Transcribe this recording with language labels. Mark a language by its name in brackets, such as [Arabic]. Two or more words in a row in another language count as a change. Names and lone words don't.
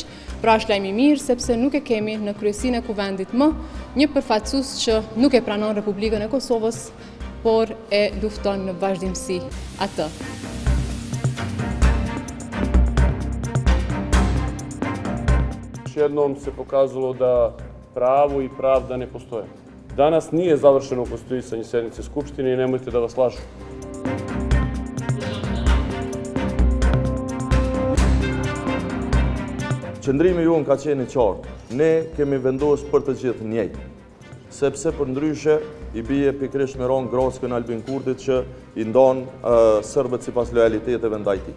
[Albanian] Pra është lajm i mirë sepse nuk e kemi në kryesinë e kuvendit më një përfaqësues që nuk e pranon Republikën e Kosovës, por e lufton në vazhdimsi atë. [Serbian] Još jednom se pokazalo da pravo i pravda ne postoje. Danas nije završeno konstituisanje sednice Skupštine i nemojte da vas lažu. [Albanian] Qëndrimi jonë ka qenë i qartë. Ne kemi vendosur për të gjithë njëjtë, sepse për ndryshe i bie pikërisht me ron Grockën Albin Kurtit që i ndon serbët sipas lojaliteteve ndaj tij.